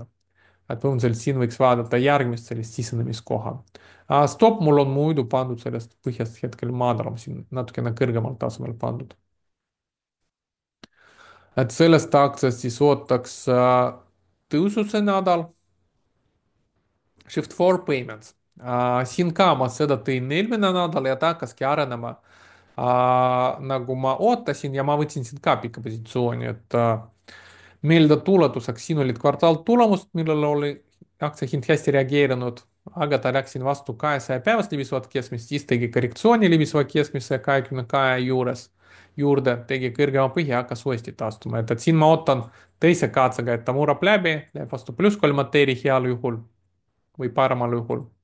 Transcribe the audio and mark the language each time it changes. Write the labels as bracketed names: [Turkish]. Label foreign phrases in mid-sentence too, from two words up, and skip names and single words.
[Estonian] Et põhimõtteliselt siin võiks vaadata järgmist sellist sisenemiskoha. Stopp mul on muidu pandud sellest põhjast hetkel madalam, siin natukene kõrgemal tasemel pandud. Et sellest aktsiast siis ootaks tõusu see nädal. [English] Shift for Payments. [Estonian] Siin ka ma seda tõin eelmine nädal ja ta hakkaski arenema nagu ma ootasin ja ma võtsin siin ka pika positsiooni, et meeldetuletuseks, siin olid kvartaaltulemust, millele oli aktsia hind hästi reageerinud, aga ta läks siin vastu 200 päevast libisvat keskmist, siis tegi korrektsiooni libisva keskmise 22 juurde, tegi kõrgema põhja, hakkas uuesti taastuma, et siin ma ootan teise katsega, et ta murrab läbi, läheb vastu +3 heal juhul või paremal juhul.